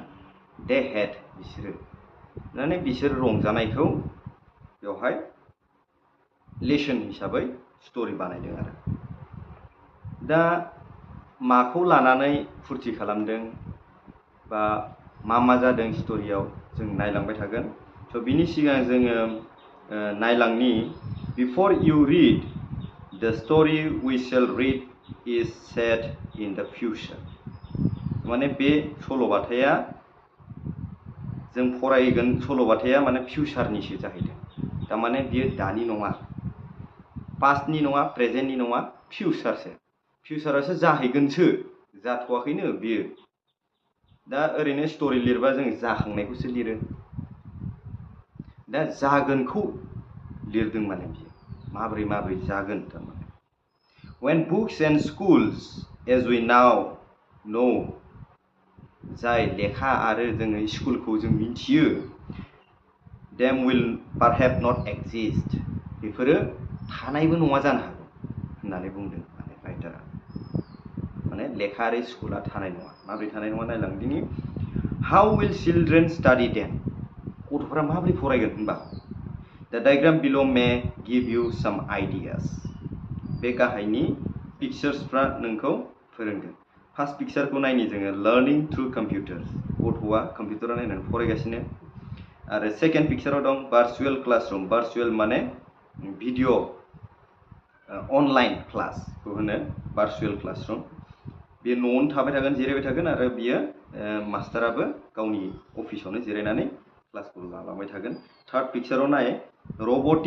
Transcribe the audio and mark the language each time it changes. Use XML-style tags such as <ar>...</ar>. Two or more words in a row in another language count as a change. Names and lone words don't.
<en>They had</en> <brx>बिसोरो। माने बिसोर रंजानायखौ बेवहाय लेसन हिसाबै स्टोरी बानायदों आरो दा माखौ लानानै फुरथि खालामदों बा मा जादों स्टोरीयाव जों नायलांबाय थागोन स' बिनि सिगां जोङो नायलांनि</brx> <en>before you read the story we shall read is set in the future</en> <brx>माने बे सल'बाथाया जों फरायगोन सल'बाथाया माने फ्यूचारनिसो जाहैदों थारमाने बियो दानि नङा पास्टनि नङा प्रेजेन्टनि नङा फ्यूचारासो जाहैगोनसो जाथ'वाखैनो बियो दा ओरैनो स्टोरी लिरबा जों जाखांनायखौसो लिरो दा जागोनखौ लिरदों माने बियो माब्रै जागोन थारमाने</brx> <en>when books and schools as we now know</en> <brx>जाय लेखा आरो जोङो स्कुलखौ जों मिथियो</brx> <en>them will perhaps not exist</en> <brx>बेफोरो थानायबो नङा जानो हागौ होननानै बुंदों माने राइटारा माने लेखा आरो स्कुला थानाय नङा माब्रै थानाय नङा नायलांदिनि</brx> <en>how will children study then</en> <brx>गथ'फोरा माब्रै फरायगोन होनबा</brx> <en>the diagram below may give you some ideas</en> <brx>बे गाहायनि पिक्चार्सफ्रा नोंखौ फोरोंगोन फार्स्ट पिक्चारखौ नायनि जोङो</brx> <en>learning through computers</en> <brx>गथ'आ कम्पिउटाराव नायनानै फरायगासिनो आरो सेकेन्ड पिक्चाराव दं</brx> <en>virtual classroom</en> <brx>भार्चुअल माने</brx> <en>video online</en> <brx>क्लासखौ होनो</brx> <en>virtual classroom</en> <brx>बे न'आवनो थाबाय थागोन जिरायबाय थागोन आरो बियो मास्टाराबो गावनि अफिसावनो जिरायनानै क्लासखौ लालांबाय थागोन थार्ड पिक्चाराव नाय रबटिक</brx>